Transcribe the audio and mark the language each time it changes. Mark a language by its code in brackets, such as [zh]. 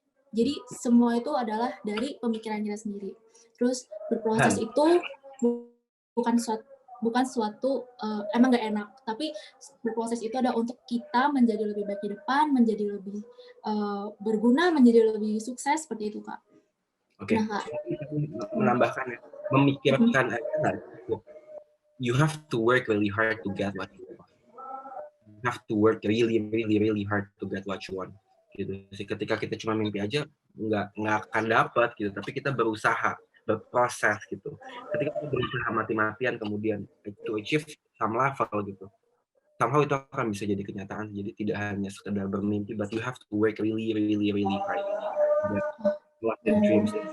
[id] Jadi semua itu adalah dari pemikiran kita sendiri. Terus berproses itu bukan suatu emang nggak enak, tapi berproses itu ada untuk kita menjadi lebih baik di depan, menjadi lebih berguna, menjadi lebih sukses, seperti itu, Kak. Oke, Nah, Kak. menambahkan ya, memikirkan aja nggak cukup. [en] You have to work really hard to get what you want. You have to work really, really, really hard to get what you want. [id] Gitu sih. Ketika kita cuma mimpi aja, nggak akan dapat gitu. Tapi kita berusaha, berproses gitu. Ketika kita berusaha mati-matian kemudian [en] to achieve some level [id] gitu, somehow itu akan bisa jadi kenyataan. Jadi tidak hanya sekedar bermimpi, [en] but you have to work really, really, really hard. What the dreams.